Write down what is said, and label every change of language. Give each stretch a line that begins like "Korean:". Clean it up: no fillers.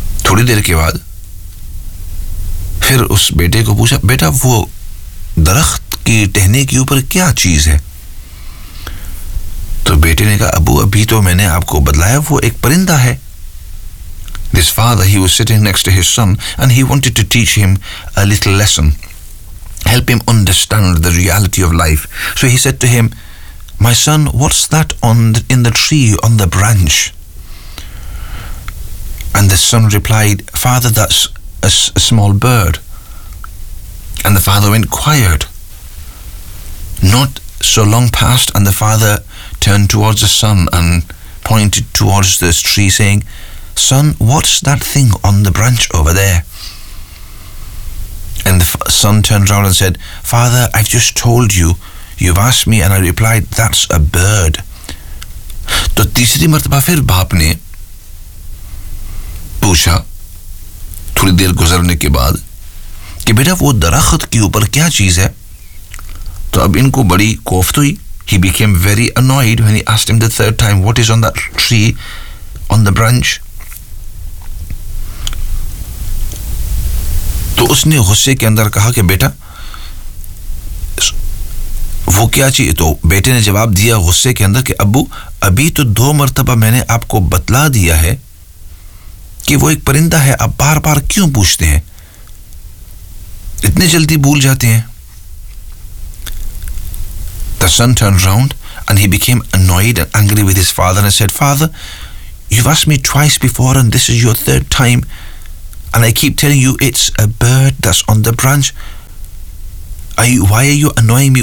Hindi: थोड़ी देर के बाद फिर उस बेटे को पूछा, बेटा वो दरख्त की टहनी के ऊपर क्या चीज है, तो बेटे ने कहा अबू अभी तो मैंने आपको बताया वो एक परिंदा है।
English: This father, he was sitting next to his son and he wanted to teach him a little lesson, help him understand the reality of life. So he said to him, my son, what's that in the tree on the branch? And the son replied, father, that's a small bird. And the father went quiet. Not so long passed and the father turned towards the son and pointed towards this tree saying, son, what's that thing on the branch over there? And the son turned around and said, father, I've just told you. You've asked me and I replied, that's a bird.
Hindi: तो तीसरी मर्तबा फिर बाप ने पूछा थोड़ी देर गुजरने के बाद कि बेटा वो दरख्त के ऊपर क्या चीज है, तो अब इनको बड़ी कोफ्त हुई।
English: He became very annoyed when he asked him the third time, what is on that tree on the branch?
Hindi: तो उसने गुस्से के अंदर कहा कि बेटा वो क्या चीज़। तो बेटे ने जवाब दिया गुस्से के अंदर कि अब्बू अभी तो दो मर्तबा मैंने आपको बतला दिया है कि वो एक परिंदा है, आप बार बार क्यों पूछते हैं, इतने जल्दी भूल जाते हैं।
English: The son turned round and he became annoyed and angry with his father and said, father, you've asked me twice before and this is your third time. and I keep telling you it's a bird that's on the branch. Why are you annoying me?